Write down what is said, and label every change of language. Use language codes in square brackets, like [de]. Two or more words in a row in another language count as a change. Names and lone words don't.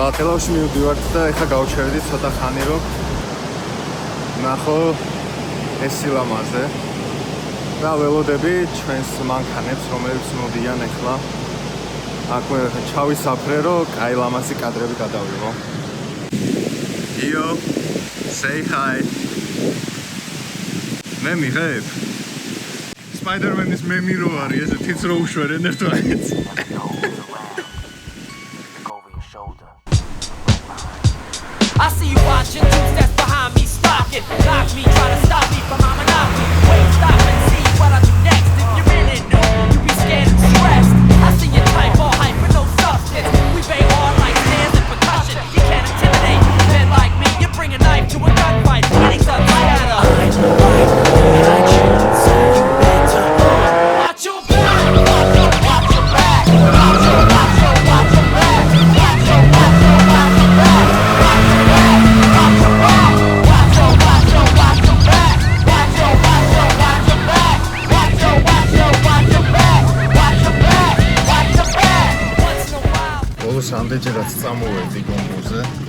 [ka] თელავში მივდივართ და ეხლა გავჩერდით ცოტა ხანი რომ ნახო ეს სილამაზე და ველოდები ჩვენს მანქანებს, რომლებიც მოდიან ეხლა აქვე ჩავისაფრე, რომ კაი ლამაზი კადრები გადავიღო. [en] Yo, say hi. [ka] მე მიღებ. Spider-Man-ის მემი რო არის, ესე თიც რო უშვერენ ერთმანეთს. [en] I see you watching, dudes that's behind me stalking. Knock me, try to stop me from my monopoly. Wait, stop and see what I do next. If you're in it, no, you be scared and stressed. I see your type, all hype with no substance. We bang hard like stands and percussion. You can't intimidate men like me. You bring a knife to a gunfight. Hitting's up like that. Watch your back, watch your back, watch your back, watch your back, watch your back, watch your back, watch your [ka] ამდენჯერაც წამოვედი გონგურზე.